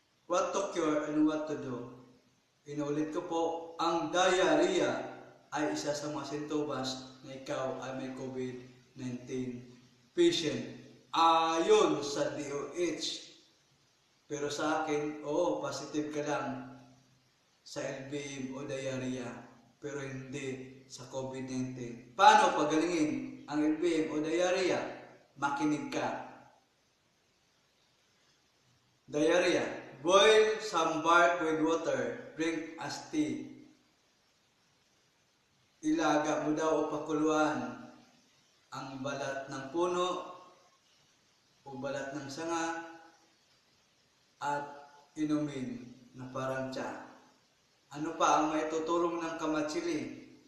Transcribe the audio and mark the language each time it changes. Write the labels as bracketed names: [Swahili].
[English] What to cure and what to do? [Filipino] Inulit ko po, ang diarrhea ay isa sa mga sintomas na ikaw ay may COVID-19 patient. Ayon sa DOH. Pero sa akin, positive ka lang sa LBM o diarrhea, pero hindi sa COVID-19. Paano pagalingin ang LBM o diarrhea? Makinig ka. Diarrhea. [English] Boil some bark with water. Drink as tea. [Filipino] Ilaga mo daw o pakuluan ang balat ng puno o balat ng sanga at inumin na parang tsa. Ano pa ang may tutulong ng kamatsili?